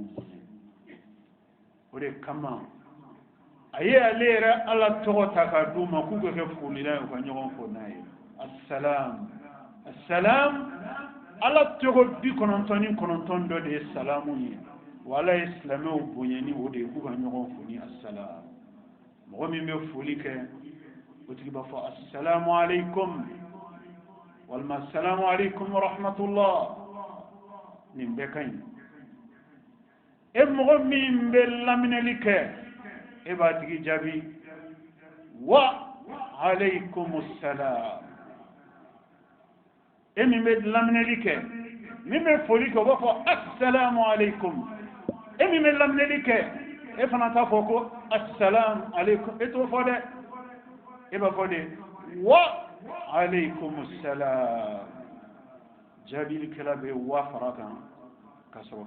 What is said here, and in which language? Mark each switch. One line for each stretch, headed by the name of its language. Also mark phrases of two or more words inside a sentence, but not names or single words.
Bambara: boɲɛ o de kama a ye ale yɛrɛ ala tɔgɔ ta ka d'u ma k'u ka kɛ folila ye u ka ɲɔgɔn fo n'a ye
Arabic: السلام السلام
Bambara: ala tɔgɔ 99 dɔ de ye salamu ye wa ala ye silamɛw boɲɛ ni o de ye k'u ka ɲɔgɔn fo ni assalam mɔgɔ min bɛ foli kɛ o tigi b'a fɔ
Arabic: السلام عليكم
Bambara: walima
Arabic: السلام عليكم ورحمة الله
Bambara: nin bɛɛ ka ɲi e mɔgɔ min bɛ laminɛli kɛ e b'a tigi jaabi
Arabic: وعليكم السلام
Bambara: e min bɛ laminɛli kɛ min bɛ foli kɛ o b'a fɔ
Arabic: السلام عليكم
Bambara: e min bɛ laminɛli kɛ e fana t'a fɔ ko
Arabic: السلام عليكم
Bambara: e t'o fɔ dɛ e b'a fɔ de
Arabic: وعليكم السلام
Bambara: jaabilikɛla bɛ wa fara kan ka sɔrɔ ka